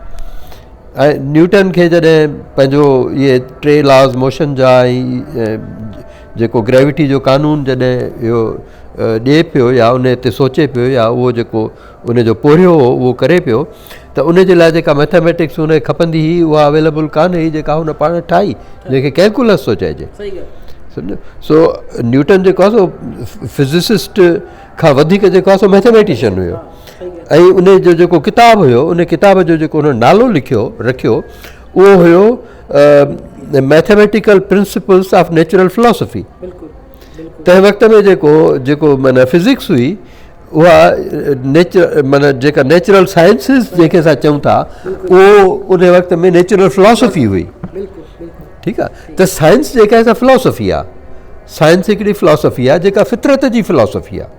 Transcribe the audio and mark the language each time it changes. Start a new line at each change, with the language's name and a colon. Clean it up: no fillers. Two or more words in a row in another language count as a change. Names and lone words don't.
Sindhi: ऐं न्यूटन खे जॾहिं पंहिंजो इहे 3
English: laws motion
Sindhi: जा ऐं जेको ग्रेविटी जो कानून जॾहिं इहो ॾिए पियो या उन ते सोचे पियो या उहो जेको उनजो पोरियो हो उहो करे पियो, त उन जे लाइ जेका मैथमेटिक्स उनखे खपंदी हुई उहा अवेलेबल कान्हे जेका हुन पाण ठाही, जंहिंखे कैलकुलस थो चइजे। सम्झो। सो न्यूटन जेको आहे सो फिज़िसिस्ट खां वधीक जेको आहे सो मैथमेटिशियन हुयो। ऐं उन जो जेको किताबु हुयो उन किताब जो जेको उन नालो रखियो उहो हुयो मैथमेटिकल प्रिंसिपल्स ऑफ नेचुरल फिलॉसफी। तंहिं वक़्त में जेको माना फिज़िक्स हुई उहा माना जेका
English: natural sciences
Sindhi: जंहिंखे असां चऊं था उहो उन वक़्त में
English: natural philosophy
Sindhi: हुई। ठीकु आहे। त साइंस जेका आहे फिलॉसफी आहे, साइंस हिकिड़ी फिलॉसफी आहे जेका फितरत जी फिलॉसफी आहे।